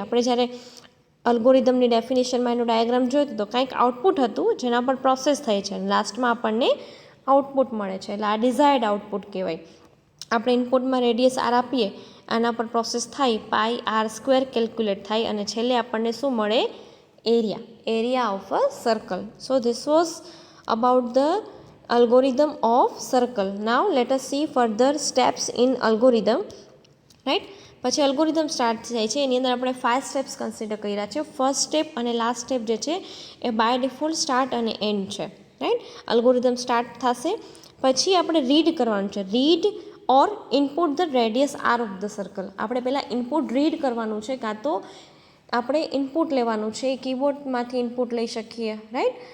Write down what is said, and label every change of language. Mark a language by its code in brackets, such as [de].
[gu] આપણે જ્યારે અલ્ગોરિધમની ડેફિનેશનમાં એનું ડાયાગ્રામ જોયું તો કંઈક આઉટપુટ હતું જેના પર પ્રોસેસ થાય છે અને લાસ્ટમાં આપણને આઉટપુટ મળે છે, એટલે આ ડિઝાયર્ડ આઉટપુટ કહેવાય. આપણે ઇનપુટમાં રેડિયસ આર આપીએ, આના પર પ્રોસેસ થાય, πr² કેલ્ક્યુલેટ થાય અને છેલ્લે આપણને શું મળે, area of a circle. [en] So this was about the algorithm of circle. Now let us see further steps in algorithm, right. [gu] પછી અલ્ગોરિધમ સ્ટાર્ટ થાય છે, એની અંદર આપણે 5 સ્ટેપ્સ કન્સિડર કર્યા છે. ફર્સ્ટ સ્ટેપ અને લાસ્ટ સ્ટેપ જે છે એ બાય ડિફોલ્ટ સ્ટાર્ટ અને એન્ડ છે, રાઈટ. અલ્ગોરિધમ સ્ટાર્ટ થશે પછી આપણે રીડ કરવાનું છે. [en] Read or input the radius R of the circle. [gu] આપણે પહેલાં ઇનપુટ રીડ કરવાનું છે, કાં તો આપણે ઇનપુટ લેવાનું છે, કીબોર્ડમાંથી ઇનપુટ લઈ શકીએ, રાઈટ.